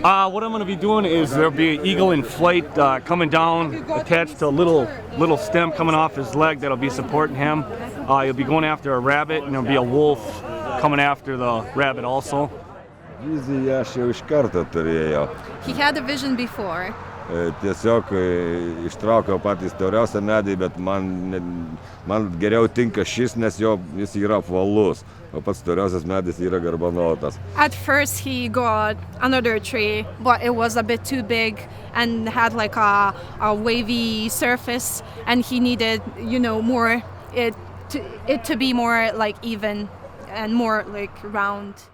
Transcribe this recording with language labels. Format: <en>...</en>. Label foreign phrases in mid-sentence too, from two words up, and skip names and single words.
<en>What I'm going to be doing is there'll be an eagle in flight coming down, attached to a little stem coming off his leg that'll be supporting him. He'll be going after a rabbit, and there'll be a wolf coming after the rabbit also. He had a vision before.</en> <lt>Tiesiog ištraukiau patį stipriausią medį, bet man geriau tinka šis, nes jis yra apvalus, o pats stipriausias medis yra garbanotas.</lt> <en>At first he got another tree, but it was a bit too big and had like a wavy surface, and he needed, more it to be more like even and more like round.</en>